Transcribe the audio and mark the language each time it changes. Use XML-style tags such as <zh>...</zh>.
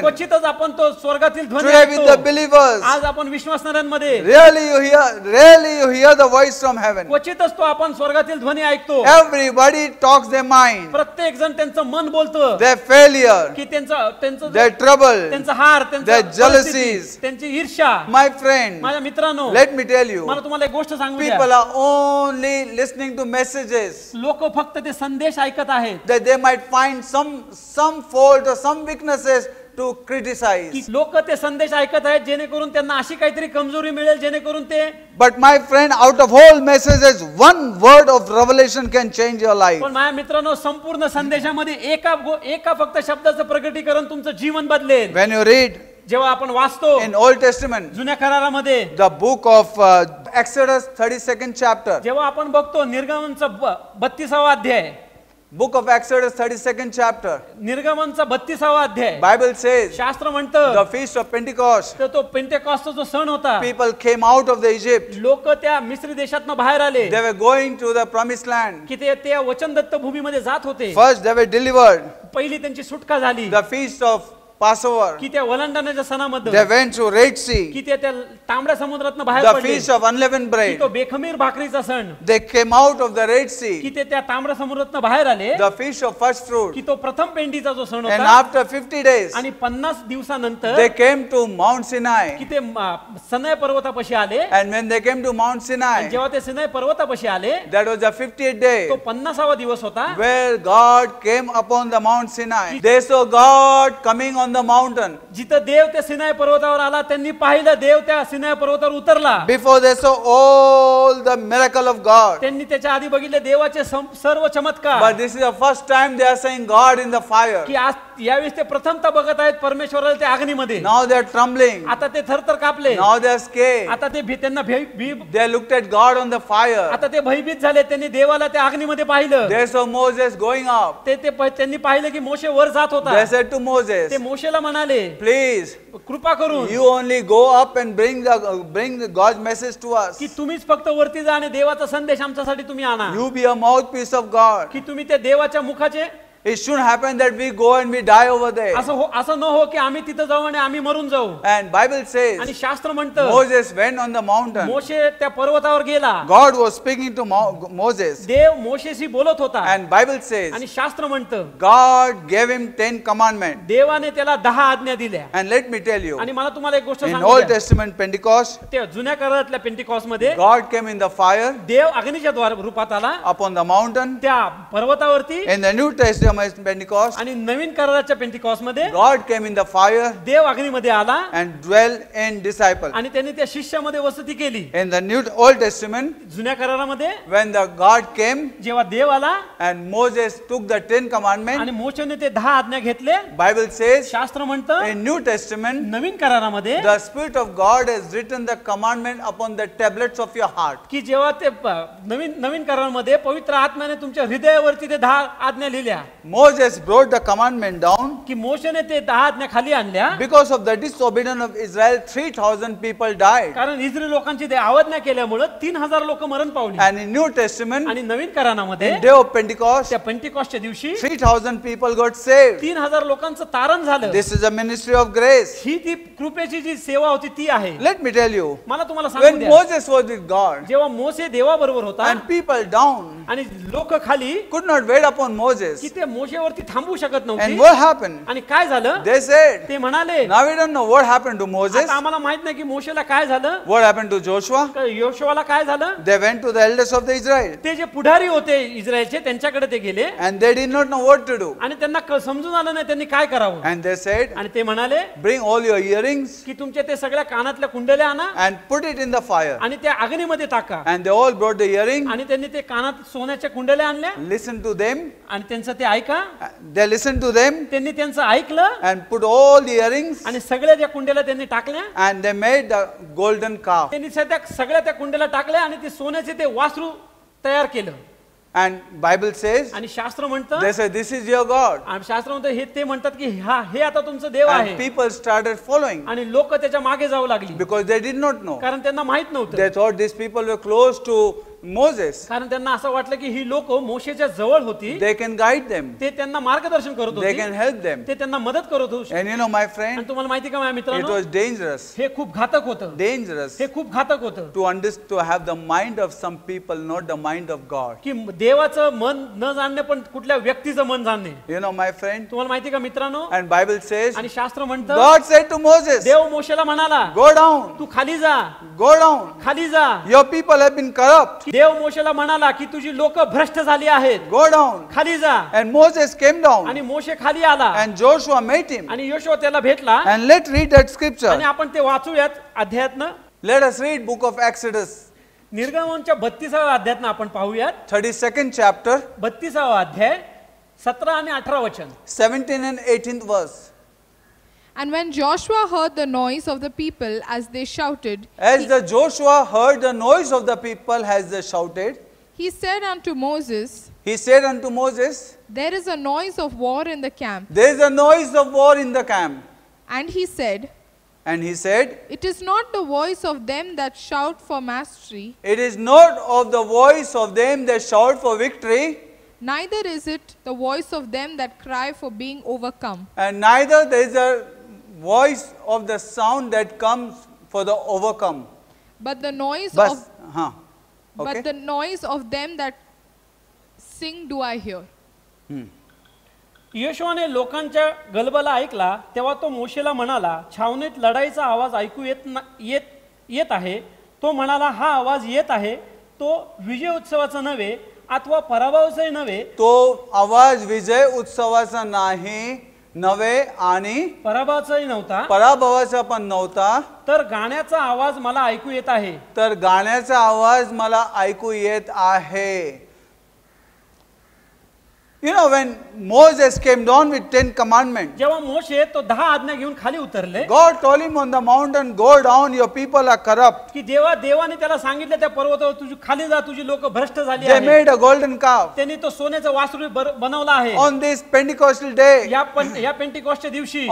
<mr>क्वचितच आपण तो स्वर्गातील ध्वनी</mr> <en>Today with the</en> <mr>ऐकतो.</mr> <en>believers,</en> <mr>आज आपण विश्वासणाऱ्यांमध्ये</mr> <en>rarely you hear the voice from heaven.</en> <mr>क्वचितच तो आपण स्वर्गातील ध्वनी ऐकतो.</mr> <en>Everybody talks their mind,</en> <mr>प्रत्येक जण त्यांचं मन बोलतं</mr> <en>their failure,</en> <mr>की त्यांचं</mr> <en>their trouble,</en> <mr>त्यांचा हार,</mr> <en>their jealousies.</en> <mr>त्यांची ईर्ष्या.</mr> <en>My friend,</en> <mr>माझ्या मित्रांनो,</mr> <en>let me tell you,</en> <mr>मला तुम्हाला एक गोष्ट सांगू द्या.</mr> <en>people are only listening to messages</en> <mr>लोक फक्त ते संदेश ऐकत आहेत</mr> <en>that they might find some fault or some weaknesses to criticize.</en> <mr>की लोक ते संदेश ऐकत आहेत जेणेकरून त्यांना अशी काहीतरी कमजोरी मिळेल जेणेकरून ते.</mr> <en>But my friend, out of all messages, one word of revelation can change your life.</en> <mr>पण माझ्या मित्रांनो, संपूर्ण संदेशामध्ये एका फक्त शब्दाचं प्रगटीकरण तुमचं जीवन बदलेल.</mr> <en>When you read</en> <mr>जेव्हा आपण वाचतो</mr> <en>in Old Testament,</en> <mr>जुन्या करारामध्ये,</mr> <en>the book of Exodus 32nd chapter,</en> <mr>जेव्हा आपण बघतो निर्गमनचा 32वा अध्याय,</mr> <en>book of Exodus 32nd chapter,</en> <mr>निर्गमनचा 32वा अध्याय,</mr> <en>Bible says</en> <mr>शास्त्र म्हणतं</mr> <en>the feast of Pentecost,</en> <mr>तर तो पेंटेकॉस्टचा जो सण होता,</mr> <en>people came out of the Egypt.</en> <mr>लोक त्या मिस्री देशातनं बाहेर आले</mr> <en>They were going to the promised land.</en> <mr>की ते त्या वचनदत्त भूमीमध्ये जात होते.</mr> <en>First they were delivered.</en> <mr>पहिली त्यांची सुटका झाली</mr> <en>The feast of Passover.</en> <mr>की त्या वलांडण्याच्या सणामध्ये,</mr> <en>They went to Red Sea.</en> <mr>की ते त्या तांबड्या समुद्रातनं बाहेर</mr> <en>The</en> <mr>पडले.</mr> <en>feast of unleavened</en> <mr>की</mr> <en>bread.</en> <mr>तो बेखमीर भाकरीचा सण,</mr> <en>They came out of the Red Sea.</en> <mr>की ते त्या तांबड्या समुद्रातनं बाहेर आले.</mr> <en>The feast of first fruit.</en> <mr>की तो प्रथम पेंडीचा जो सण</mr> <en>And</en> <mr>होता.</mr> <en>after 50 days,</en> <mr>आणि 50 दिवसानंतर</mr> <en>they came to Mount Sinai.</en> <mr>की ते सनय पर्वतापाशी आले.</mr> <en>And when they came to Mount Sinai,</en> <mr>जेव्हा ते सिनाई पर्वतापाशी आले,</mr> <en>that was the 50th day</en> <mr>तो 50वा दिवस होता</mr> <en>where God came upon the Mount Sinai. They saw God coming on the mountain.</en> <mr>जिथं देव त्या सिनाई पर्वतावर आला. त्यांनी पाहिलं देव त्या सिनाई पर्वतावर उतरला.</mr> <en>Before they saw all the miracle of God.</en> <mr>त्यांनी त्याच्या आधी बघितले देवाचे सर्व चमत्कार.</mr> <en>But this is the first time they are seeing God in the fire.</en> <mr>की आज यावेळेस ते प्रथमतः बघत आहेत परमेश्वराला त्या अग्नीमध्ये.</mr> <en>Now they are trembling.</en> <mr>आता ते थरथर कापले.</mr> <en>Now they are scared.</en> <mr>आता ते त्यांना</mr> <en>They looked at God on the fire.</en> <mr>आता ते भयभीत झाले. त्यांनी देवाला त्या अग्नीमध्ये पाहिलं.</mr> <en>They saw Moses going up.</en> <mr>त्यांनी पाहिलं की मोशे वर जात होता.</mr> <en>They said to Moses,</en> <mr>ते मोशेला म्हणाले,</mr> <en>please,</en> <mr>कृपा करून</mr> <en>you only go up and bring God's message to us.</en> <mr>की तुम्हीच फक्त वरती जा आणि देवाचा संदेश आमच्यासाठी तुम्ही आणा.</mr> <en>You be a mouthpiece of God.</en> <mr>की तुम्ही त्या देवाच्या मुखाचे.</mr> <en>It shouldn't happen that we go and we die over there.</en> <mr>असं न हो की आम्ही तिथं जाऊ आणि आम्ही मरून जाऊ.</mr> <en>And Bible</en> <mr>आणि</mr> <en>says</en> <mr>शास्त्र म्हणतं</mr> <en>Moses went on the mountain.</en> <mr>मोशे त्या पर्वतावर गेला.</mr> <en>God was speaking to Moses.</en> <mr>देव मोशेशी बोलत होता.</mr> <en>And Bible says</en> <mr>आणि शास्त्र म्हणतं</mr> <en>God gave him 10 commandments.</en> <mr>देवाने त्याला 10 आज्ञा दिल्या.</mr> <en>And let me tell you,</en> <mr>आणि मला तुम्हाला एक गोष्ट</mr> <en>in</en> <mr>सांगू</mr> <en>Old</en> <mr>द्या.</mr> <en>Testament Pentecost,</en> <mr>त्या जुन्या करारातल्या पेंटिकॉस्ट मध्ये</mr> <en>God came in the fire</en> <mr>देव अग्नीच्या रूपात आला</mr> <en>upon the mountain.</en> <mr>त्या पर्वतावरती.</mr> <en>In the New Testament Pentecost,</en> <mr>आणि नवीन कराराच्या पेंटिकॉस्ट मध्ये</mr> <en>God came in the fire</en> <mr>देव अग्नीमध्ये आला</mr> <en>and dwelt in disciples.</en> <mr>आणि त्यांनी त्या शिष्यामध्ये वसती केली.</mr> <en>In the Old Testament,</en> <mr>जुन्या करारामध्ये</mr> <en>when the God came</en> <mr>जेव्हा देव आला</mr> <en>and Moses took the 10 commandments,</en> <mr>आणि मोशेने ते 10 आज्ञा घेतले.</mr> <en>Bible says</en> <mr>शास्त्र म्हणतं</mr> <en>in New Testament,</en> <mr>नवीन करारामध्ये</mr> <en>the Spirit of God has written the commandment upon the tablets of your heart.</en> <mr>की जेव्हा ते नवीन करारामध्ये पवित्र आत्म्याने तुमच्या हृदयावरती ते 10 आज्ञा लिहिल्या.</mr> <en>Moses brought the commandment down.</en> <mr>की मोशेने ते 10 आज्ञा खाली आणल्या.</mr> <en>Because of the disobedience of Israel, 3,000 people died.</en> <mr>कारण इस्रायल लोकांची ते अवज्ञा केल्यामुळे 3000 लोक मरण पावली.</mr> <en>And in New Testament,</en> <mr>आणि नवीन करारामध्ये</mr> <en>in day of Pentecost,</en> <mr>त्या पेंटिकॉस्टच्या दिवशी</mr> <en>3,000 people got saved.</en> <mr>3000 लोकांचं तारण झालं.</mr> <en>This is a ministry of grace.</en> <mr>ही ती कृपेची जी सेवा होती ती आहे.</mr> <en>Let me tell you,</en> <mr>मला तुम्हाला सांगू</mr> <en>when</en> <mr>द्या.</mr> <en>Moses was with God</en> <mr>जेव्हा मोसे देवाबरोबर होता</mr> <en>and people down,</en> <mr>आणि लोक खाली</mr> <en>could not wait upon Moses.</en> <mr>की ते मोशेवरती थांबू शकत</mr> <en>And</en> <mr>नव्हते.</mr> <en>what happened?</en> <mr>आणि काय झालं?</mr> <en>They said,</en> <mr>ते म्हणाले</mr> <en>now we don't know what happened to Moses.</en> <mr>आता आम्हाला माहित नाही की मोशेला काय झालं,</mr> <en>What happened to Joshua?</en> <mr>योशुआला काय झालं.</mr> <en>They went to the elders of the Israel.</en> <mr>ते जे पुढारी होते इस्रायलचे त्यांच्याकडे ते गेले</mr> <en>And they did not know what to do.</en> <mr>आणि त्यांना समजून आलं नाही त्यांनी काय करावं.</mr> <en>And they said,</en> <mr>आणि ते म्हणाले</mr> <en>bring all your earrings</en> <mr>की तुमच्या ते सगळ्या कानातल्या कुंडल्या आणा</mr> <en>and put it in the fire.</en> <mr>आणि त्या अग्नीमध्ये टाका.</mr> <en>And they all brought the earring.</en> <mr>आणि त्यांनी ते कानात सोन्याच्या कुंडल्या आणल्या</mr> <en>Listen to them.</en> <mr>आणि त्यांचं ते ऐका.</mr> <en>They listened to them</en> <mr>त्यांनी त्यांचं ऐकलं</mr> <en>and put all the earrings.</en> <mr>आणि सगळ्या त्या कुंडल्या त्यांनी टाकल्या.</mr> <en>And they made the golden calf.</en> <mr>त्यांनी सगळ्या त्या कुंडल्या टाकल्या आणि ते सोन्याचे ते वासरू तयार केलं.</mr> <en>And Bible says,</en> <mr>आणि शास्त्र म्हणतं,</mr> <en>they say, this is your God.</en> <mr>आणि शास्त्र म्हणतं हे ते म्हणतात की हे आता तुमचं देव</mr> <en>And</en> <mr>आहे.</mr> <en>people started following</en> <mr>आणि लोक त्याच्या मागे जाऊ लागली</mr> <en>because they did not know.</en> <mr>कारण त्यांना माहित नव्हतं.</mr> <en>They thought these people were close to Moses.</en> <mr>कारण त्यांना असं वाटलं की ही लोक मोशेच्या जवळ होती,</mr> <en>They can guide them.</en> <mr>ते त्यांना मार्गदर्शन करत</mr> <en>They</en> <mr>होते,</mr> <en>can help them.</en> <mr>ते त्यांना मदत करत होते.</mr> <en>And you know, my</en> <mr>आणि</mr> <en>friend,</en> <mr>तुम्हाला माहिती का माझ्या</mr> <en>it</en> <mr>मित्रांनो,</mr> <en>was dangerous.</en> <mr>हे खूप घातक होतं.</mr> <en>Dangerous</en> <mr>हे खूप घातक होतं</mr> <en>to have the mind of some people, not the mind of God.</en> <mr>की देवाचं मन न जाणणे पण कुठल्या व्यक्तीचं मन जाणणे.</mr> <en>You know, my friend,</en> <mr>तुम्हाला माहिती का मित्रांनो,</mr> <en>and Bible says,</en> <mr>आणि शास्त्र म्हणतं</mr> <en>God said to Moses,</en> <mr>देव मोशेला म्हणाला</mr> <en>go down,</en> <mr>तू खाली जा,</mr> <en>go down.</en> <mr>खाली जा.</mr> <en>Your people have been corrupt.</en> <mr>देव मोशेला म्हणाला की तुझी लोक भ्रष्ट झाली आहेत,</mr> <en>Go down.</en> <mr>खाली जा.</mr> <en>And Moses came down</en> <mr>आणि मोशे खाली आला</mr> <en>and Joshua met him.</en> <mr>आणि योशुआ त्याला भेटला.</mr> <en>And let's read that scripture.</en> <mr>आणि आपण ते वाचूयात अध्यायातनं.</mr> <en>Let us read book of Exodus,</en> <mr>निर्गमनच्या 32व्या अध्यायातनं आपण पाहूयात.</mr> <en>32nd chapter,</en> <mr>32वा अध्याय 17 आणि 18 वचन.</mr> <en>17 and 18th verse. And when Joshua heard the noise of the people as they shouted, As the Joshua heard the noise of the people as they shouted, he said unto Moses, he said unto Moses, there is a noise of war in the camp. there is a noise of war in the camp. And he said, It is not the voice of them that shout for mastery, it is not of the voice of them that shout for victory, neither is it the voice of them that cry for being overcome. and neither there is a voice of the sound that comes for the overcome. But the noise But, of okay. but the noise of them that sing do I hear.</en> <mr>योशुआने लोकांच्या गलबला ऐकला तेव्हा तो मोशेला म्हणाला, छावणीत लढाईचा आवाज ऐकू येत आहे. तो म्हणाला, हा आवाज येत आहे तो विजय उत्सवाचा नव्हे अथवा पराभवाचाही नव्हे. तो आवाज विजय उत्सवाचा नाही नव्हे आणि पराभवाचाही नव्हता, पराभवाचा पण नव्हता, तर गाण्याचा आवाज मला ऐकू येत आहे. तर गाण्याचा आवाज मला ऐकू येत आहे.</mr> <en>You know, when Moses came down with 10 commandments,</en> <mr>जेव्हा मोशे तो 10 आज्ञा घेऊन खाली उतरले,</mr> <en>God told him on the mountain, go down, your people are corrupt.</en> <mr>की देवाने त्याला सांगितलं त्या पर्वतावर तुझी खाली जा, तुझी लोक भ्रष्ट झाली</mr> <en>They</en> <mr>आहेत.</mr> <en>made a golden calf.</en> <mr>त्यांनी तो सोन्याचा वासरू बनवला आहे.</mr> <en>On this Pentecostal day,</en> <mr>या पेंटिकॉस्टच्या दिवशी,</mr>